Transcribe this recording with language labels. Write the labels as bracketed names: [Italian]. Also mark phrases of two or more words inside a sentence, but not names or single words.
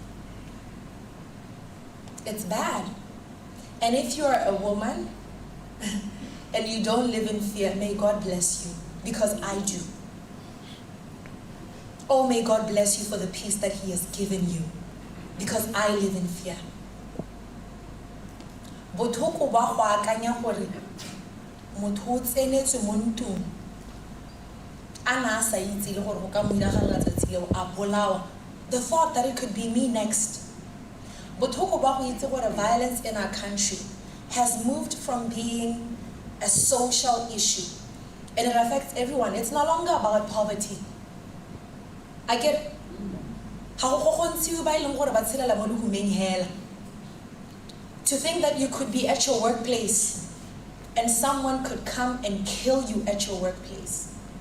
[English] It's bad. And if you're a woman and you don't live in fear, may God bless you, because I do. Oh, may God bless you for the peace that He has given you, because I live in fear. [Tswana] Bothoko ba go akanya gore motho o tsenetse mo ntlong a na sa itse le gore go ka mo diragala tsatsi leo a bolawa, [English] the thought that it could be me next. [Tswana] Bothoko ba go itse gore [English] violence in our country has moved from being a social issue, and it affects everyone. It's no longer about poverty. I get to think that you could be at your workplace and someone could come and kill you at your workplace.